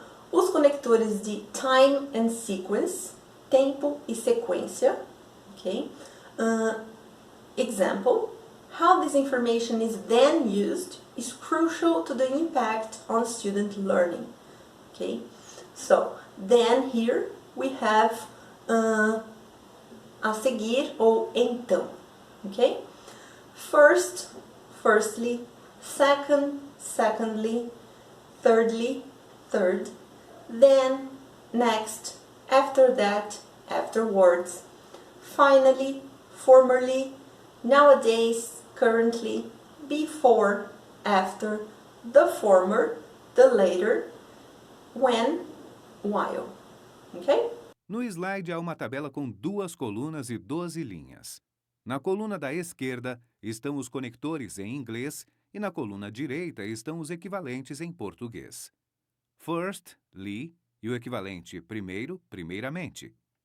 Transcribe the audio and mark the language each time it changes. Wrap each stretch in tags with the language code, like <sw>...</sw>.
<pt>Os conectores de</pt> <en>time and sequence,</en> <pt>tempo e sequência. Ok?</pt> <en>Example, how this information is then used is crucial to the impact on student learning. Okay? So, then here we have</en> <pt>a seguir ou então. Ok?</pt> <en>First, firstly, second, secondly, thirdly, third, then, next, after that, afterwards, finally, formerly, nowadays, currently, before, after, the former, the later, when, while. Ok?</en> <pt>No slide há uma tabela com 2 colunas e 12 linhas. Na coluna da esquerda estão os conectores em inglês e na coluna direita estão os equivalentes em português. Firstly e o equivalente primeiro, primeiramente.</pt>